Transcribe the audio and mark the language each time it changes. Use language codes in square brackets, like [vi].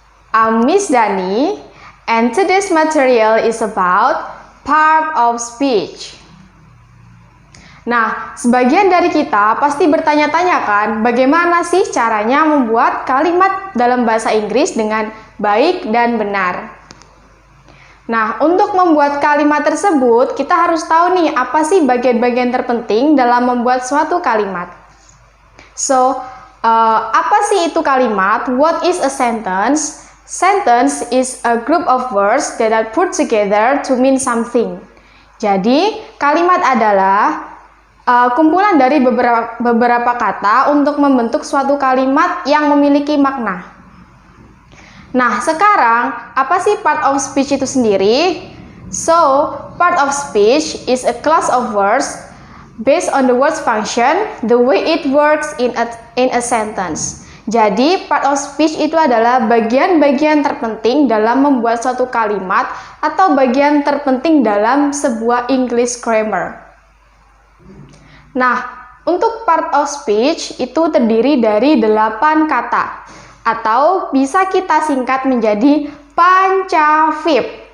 [en] I'm Miss Dani, and today's material is about part of speech. [id] Nah, sebagian dari kita pasti bertanya-tanya kan, bagaimana sih caranya membuat kalimat dalam bahasa Inggris dengan baik dan benar. Nah, untuk membuat kalimat tersebut, kita harus tahu nih, apa sih bagian-bagian terpenting dalam membuat suatu kalimat. [en] So, [id] apa sih itu kalimat? [en] What is a sentence? Sentence is a group of words that are put together to mean something. [id] Jadi, kalimat adalah kumpulan dari beberapa kata untuk membentuk suatu kalimat yang memiliki makna. Nah, sekarang apa sih part of speech itu sendiri? [en] So, part of speech is a class of words based on the word's function, the way it works in a sentence. [id] Jadi, part of speech itu adalah bagian-bagian terpenting dalam membuat suatu kalimat atau bagian terpenting dalam sebuah English grammar. Nah, untuk part of speech itu terdiri dari 8 kata atau bisa kita singkat menjadi pancavip.